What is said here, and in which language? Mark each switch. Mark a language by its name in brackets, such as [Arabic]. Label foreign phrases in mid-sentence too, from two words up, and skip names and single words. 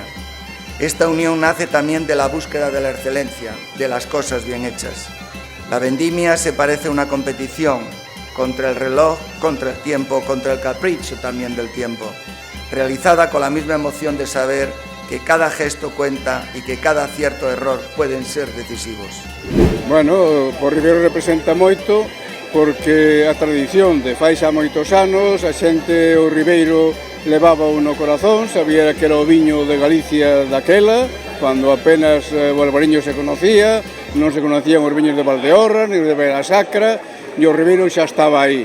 [Spanish] Esta unión nace también de la búsqueda de la excelencia, de las cosas bien hechas. La vendimia se parece a una competición contra el reloj, contra el tiempo, contra el capricho también del tiempo, realizada con la misma emoción de saber que cada gesto cuenta y que cada acierto o error pueden ser decisivos. [Galician] Bueno, o Ribeiro representa moito porque a tradición de fai xa moitos anos, a xente o Ribeiro levaba no corazón, sabía que era o viño de Galicia daquela, cando apenas o albariño se conocía, non se conocían os viños de Valdeorras, ni os de Beira Sacra, e o Ribeiro xa estaba aí.